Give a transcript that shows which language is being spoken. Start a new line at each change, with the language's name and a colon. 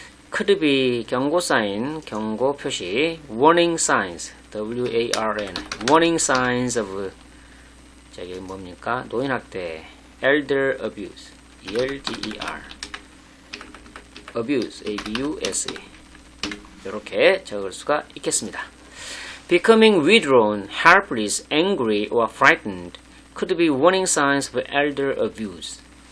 English: could be
Korean: 경고 사인, 경고 표시.
English: warning signs, warn, warning signs of
Korean: 저기 뭡니까?
English: 노인학대, elder abuse, elder, abuse, abuse.
Korean: 이렇게 적을 수가 있겠습니다.
English: becoming withdrawn, helpless, angry, or frightened could be warning signs of elder abuse.